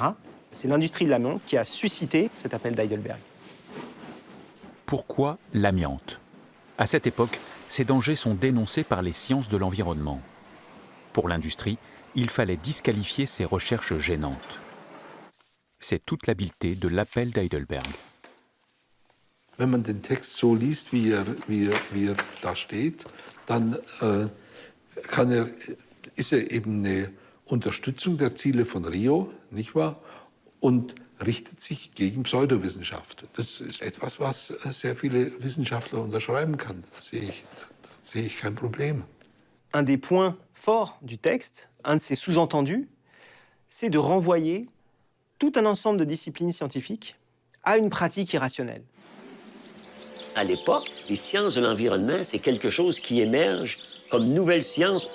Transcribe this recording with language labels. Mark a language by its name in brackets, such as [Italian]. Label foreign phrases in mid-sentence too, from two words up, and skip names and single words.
[French] C'est l'industrie de l'amiante qui a suscité cet appel d'Heidelberg. Pourquoi l'amiante? À cette époque, ces dangers sont dénoncés par les sciences de l'environnement. Pour l'industrie, il fallait disqualifier ces recherches gênantes. C'est toute l'habileté de l'appel d'Heidelberg. [German] Wenn man den Text so liest, wie er da steht, dann ist er eben eine Unterstützung der Ziele von Rio, nicht wahr? Und richtet sich gegen Pseudowissenschaft. Das ist etwas, was sehr viele Wissenschaftler unterschreiben kann. Da sehe ich kein Problem. [French] Un des points forts du texte, un de ses sous-entendus, c'est de renvoyer tout un ensemble de disciplines scientifiques à une pratique irrationnelle. À l'époque, les sciences de l'environnement, c'est quelque chose qui émerge comme nouvelle science.